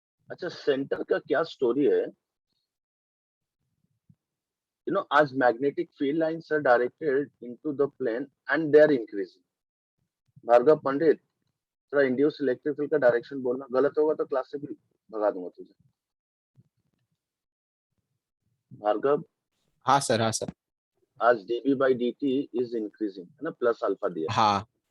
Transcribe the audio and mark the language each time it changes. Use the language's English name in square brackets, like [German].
[Hindi] अच्छा, सेंटर का क्या स्टोरी है? [English] as magnetic field lines are directed into the plane and they are increasing. [Hindi] Bhargava पंडित, थोड़ा इंड्यूस इलेक्ट्रिक फील्ड का डायरेक्शन बोलना, गलत होगा तो क्लास से भी भगा दूंगा तुझे। भार्गव, हाँ सर आज [English] dB by dt is increasing, [Hindi] है ना, प्लस अल्फा दिया। हाँ